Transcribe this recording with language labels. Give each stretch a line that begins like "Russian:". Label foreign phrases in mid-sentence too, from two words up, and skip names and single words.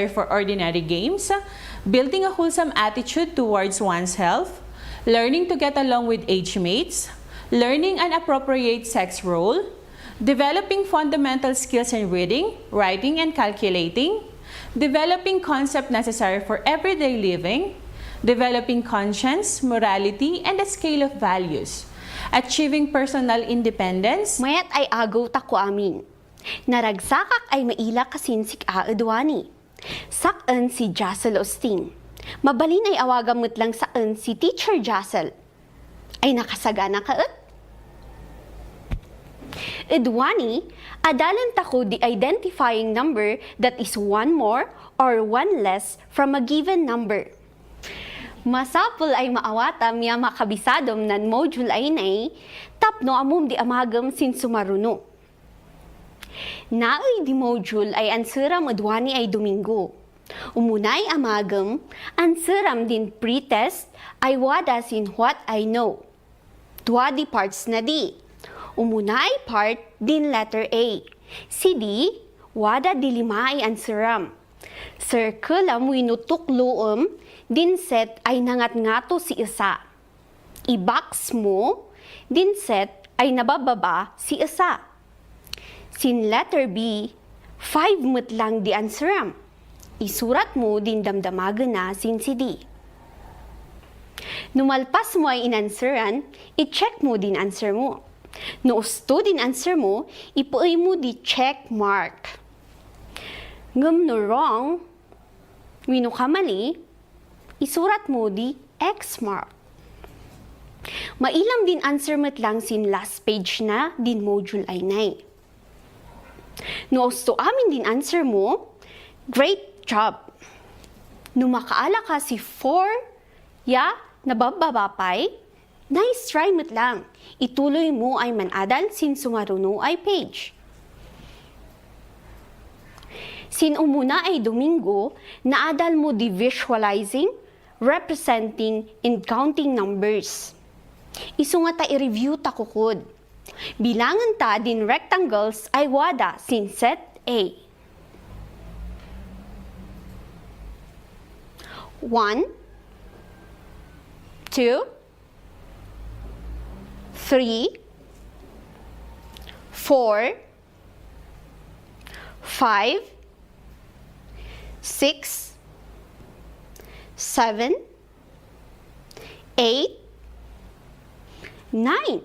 English: for ordinary games, building a wholesome attitude towards one's health, learning to get along with age mates, learning an appropriate sex role, developing fundamental skills in reading, writing, and calculating, developing concepts necessary for everyday living, developing conscience, morality, and a scale of values, achieving personal independence.
Kankanaey: Mayat ay agaw tako amin. Naragsakak ay maila kasin si Kaedwani. Sakan si Jassel Osting. Mabalin ay awagamot lang saan si Teacher Jassel. Ay nakasagana ka et? Edwani, adalan tako
English: the identifying number that is one more or one less from a given number.
Kankanaey: Masapul ay maawata miya makabisadom nan module ay nay, tapno amum di amagam sin sumaruno. Naay di module ay ansuram Edwani ay Domingo. Umunay amagam, ansuram din pretest ay wada sin what I know. Dua di parts na di. Umunay part din letter A. Si di, wada di lima ay ansuram. Circle am winutukloom, din set ay nangat-ngato si isa. I-box mo, din set ay nabababa si isa. Sin letter B, 5 mo't lang di ansuram. Isurat mo din damdamagan na sin si D. Numalpas mo ay inansuran, i-check mo din answer mo. No usto din answer mo, ipuay mo di
English: check mark.
Kankanaey: Ngam no wrong, wino ka mali, isurat mo di X mark. Mailam din answer mo't lang sin
English: last page
Kankanaey: na din module ay nay. No usto amin din answer mo,
English: great job.
Kankanaey: No makaala ka si 4, nabababapay,
English: nice try
Kankanaey: mo't lang. Ituloy mo ay manadal sin sumaruno ay page. Sin umuna ay Domingo, naadal mo di
English: visualizing, representing, and counting numbers.
Kankanaey: Isu nga ta i-review ta kukod. Bilangan ta din rectangles ay wada sin set A. 1, 2, 3, 4, 5, 6, 7, 8, 9.